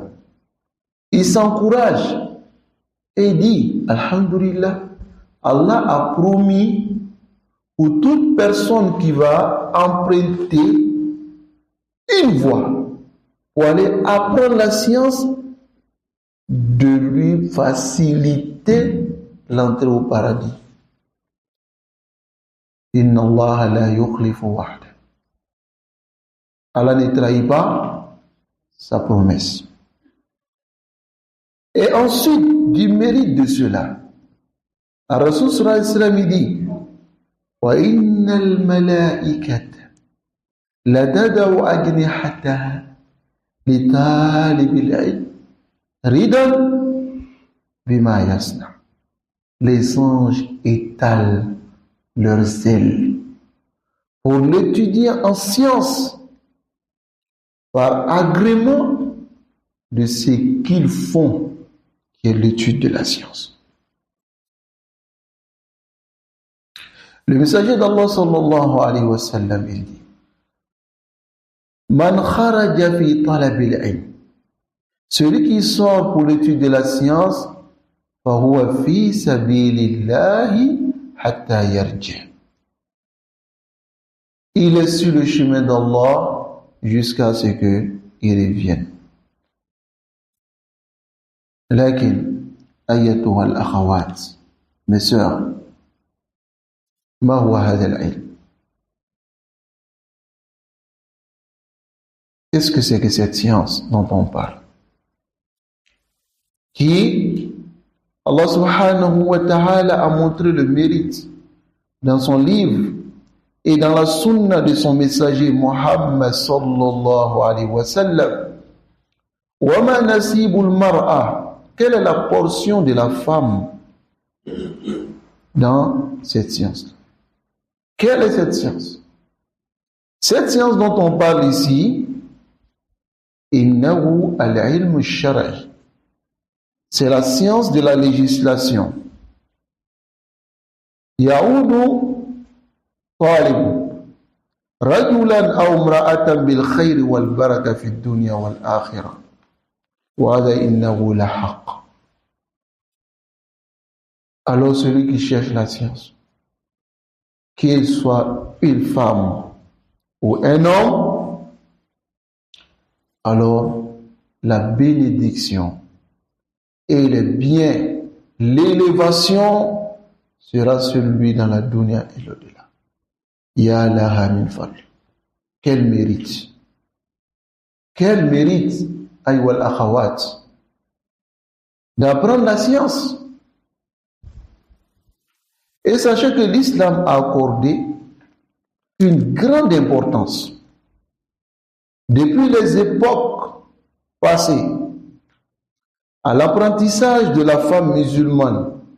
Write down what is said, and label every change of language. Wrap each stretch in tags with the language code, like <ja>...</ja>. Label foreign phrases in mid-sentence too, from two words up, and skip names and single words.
<fr>il s'encourage et dit alhamdulillah, Allah a promis pour toute personne qui va emprunter une voie pour aller apprendre la science, de lui faciliter l'entrée au paradis.</fr> <ar>إن الله لا يخلف وعدا.</ar> <fr>Allah ne trahit pas sa promesse. Et ensuite, du mérite de cela,</fr> <ar>رسول صلى الله عليه وسلم dit وإن الملائكة لتضع أجنحتها لطالب العلم رضا بما يصنع.</ar> <fr>Les anges étalent leurs ailes pour l'étudier en science par agrément de ce qu'ils font, qui est l'étude de la science. Le messager d'Allah</fr> <ar>صلى الله عليه وسلم,</ar> <fr>il dit</fr> <ar>من خرج في طلب العلم,</ar> <fr>celui qui sort pour l'étude de la science,</fr> <ar>فهو في سبيل الله حتى يرجع,</ar> <fr>il est sur le chemin d'Allah jusqu'à ce qu'il revienne.</fr> <ar>لكن أيتها الأخوات,</ar> <fr>mes sœurs,</fr> <ar>ما هو هذا العلم?</ar> <fr>Qu'est-ce que c'est que cette science dont on parle, qui Allah</fr> <ar>سبحانه وتعالى</ar> <fr>a montré le mérite dans son livre et dans la sunna de son messager Muhammad</fr> <ar>صلى الله عليه وسلم? وما نصيب المرأة,</ar> <fr>quelle est la portion de la femme dans cette science? Quelle est cette science? Cette science dont on parle ici,</fr> <ar>إنه العلم الشرعي,</ar> <fr>c'est la science de la législation.</fr> <ar>يعود طالب رجلا أو امرأة بالخير والبركة في دنيا والآخرة وهذا إنه لحق.</ar> <fr>Alors celui qui cherche la science, qu'il soit une femme ou un homme, alors la bénédiction et le bien, l'élévation sera sur lui dans la dunya et l'au-delà.</fr> <ar>يا لها من فضل.</ar> <fr>Quel mérite! Quel mérite,</fr> <ar>أيها الأخوات,</ar> <fr>d'apprendre la science. Et sachez que l'islam a accordé une grande importance depuis les époques passées à l'apprentissage de la femme musulmane.</fr>